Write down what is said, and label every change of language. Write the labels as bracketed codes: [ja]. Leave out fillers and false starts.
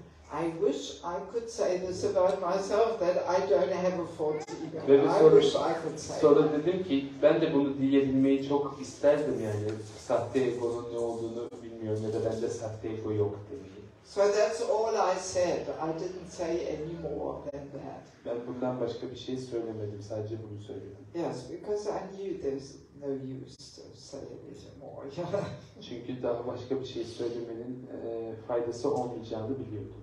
[en] I wish I could say this about myself, that I don't have a false ego. I wish I could say. [tr] Sonra dedim ki ben de bunu diyebilmeyi çok isterdim yani. Sahte egonun ne olduğunu bilmiyorum ya da bende sahte ego yok demeyi. [en] So that's all I said. I didn't say any more than that. [tr] Ben bundan başka bir şey söylemedim. Sadece bunu söyledim. [en] Yes, because I knew there's no use to say anything more. [tr] Çünkü daha başka bir şey söylemenin faydası olmayacağını biliyordum.